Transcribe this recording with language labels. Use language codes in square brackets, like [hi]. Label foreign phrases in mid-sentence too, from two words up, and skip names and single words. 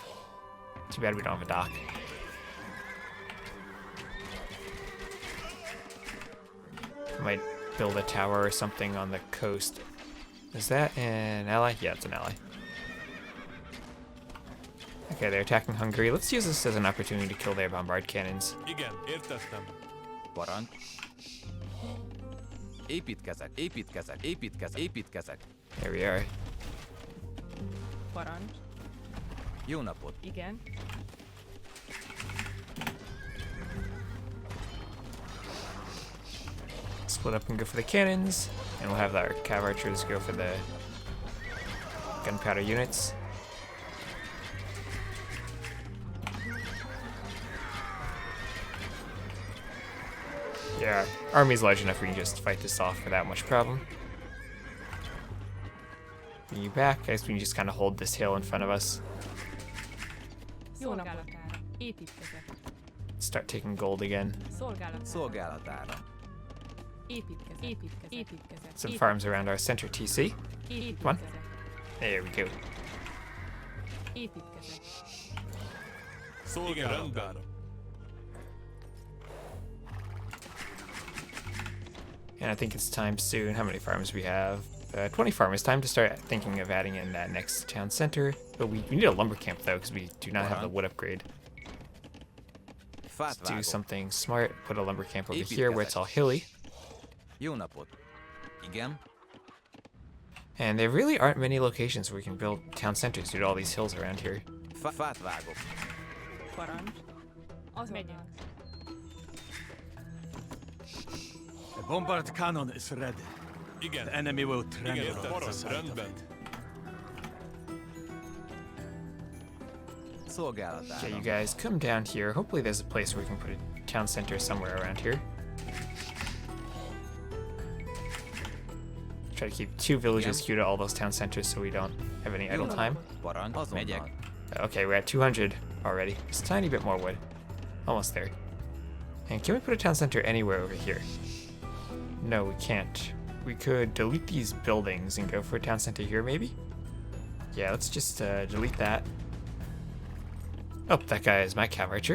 [en] Too bad we don't have a dock. Might build a tower or something on the coast. Is that an ally? Yeah, it's an ally. Okay, they're attacking Hungary. Let's use this as an opportunity to kill their bombard cannons. [hu] Igen, értettem. Parancs. Építkezek. [en] There we are. [hu] Parancs. Jó napot. Igen. [en] Split up and go for the cannons, and we'll have our cav archers go for the gunpowder units. Yeah, army's large enough we can just fight this off without much problem. Bring you back. I guess we can just kind of hold this hill in front of us. [hu] Jó napot. Építkezek. [en] start taking gold again. [hu] Szolgálat. Szolgálatára. Építkezek. [en] Some farms around our center TC. Come on. There we go. [hu] Építkezek. Szolgálatára. [en] And I think it's time soon. How many farms we have? 20 farmers. Time to start thinking of adding in that next town center. But we need a lumber camp though, because we do not have the wood upgrade. [hu] Fát [en] Let's do [hu] vágok. [en] something smart. Put a lumber camp over [hu] Építkezek. [en] here where it's all hilly. [hu] Jó napot. Igen? [en] And there really aren't many locations where we can build town centers due to all these hills around here. [hu] Fát vágok. Parancs. Az megyek. [en] The bombard cannon is ready. The enemy will tremble at the sight of it. [hu] Szolgálatára. [en] Okay, you guys come down here. Hopefully there's a place where we can put a town center somewhere around here. Try to keep 2 villages queued to all those town centers so we don't have any idle time. [hu] Parancs. Megyek. [en] Okay, we're at 200 already. Just a tiny bit more wood. Almost there. And can we put a town center anywhere over here? No, we can't. We could delete these buildings and go for a town center here, maybe? Yeah, let's just delete that. Oh, that guy is my cav archer.